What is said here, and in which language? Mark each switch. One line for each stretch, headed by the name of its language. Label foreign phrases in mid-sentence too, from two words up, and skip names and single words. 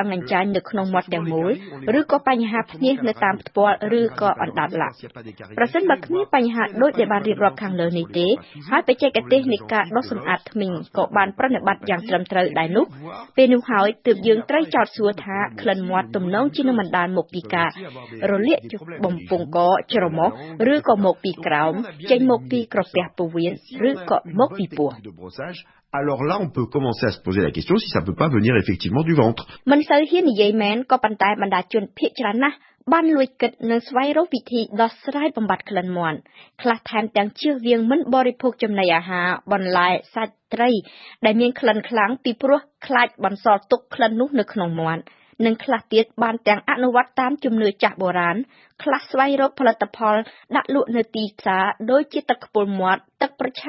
Khmer: ងអញ្ចាញនៅក្នុងមាត់ទាំងមូលឬក៏បញ្ហាភ្នាសនៅតាមផ្ទាល់ឬក៏អណ្ដាតឡាក់ប្រសិនបើគ្មានបញ្ហាដូចដែលបានរៀបរាប់ខាងលើនេះទេហើយបច្ចេកទេសនៃការដុសសម្អាតធ្មេញក៏បានប្រតិបត្តិយ៉ាងត្រឹមត្រូវដែរនោះពេលនោះហើយទើបយើងត្រូវចោទសួរថាក្លិនមាត់ទំនងជានឹងបណ្ដាលមកពីការរលាកបំពង់កច្រមុះឬក៏មកពីក្រោមចេញមកពីក្រពះពោះវៀនឬក៏មកពីពោះ
French: Alors là, on peut commencer à se poser la question si ça peut pas venir effectivement du ventre.
Khmer: មិនសូវហ៊ាននិយាយមែនក៏ប៉ុន្តែបណ្ដាជនភាគច្រើនណាស់បានលួចគិតនិងស្វែងរកវិធីដោះស្រាយបំបត្តិក្លិនមាត់ខ្លះថែមទាំងជៀសវាងមិនបរិភោគចំណីអាហារបន្លែសាច់ត្រីដែលមានក្លិនខ្លាំងពីព្រោះខ្លាចបន្សល់ ទុកក្លិននោះនៅក្នុងមាត់និងខ្លះទៀតបានទាំងអនុវត្តតាមជំនឿចាស់បុរាណខ្លះស្វែងរកផលិតផលដាក់លក់នៅទីផ្សារដូចជាទឹកខ្ពុលមាត់ទឹកប្រឆាំង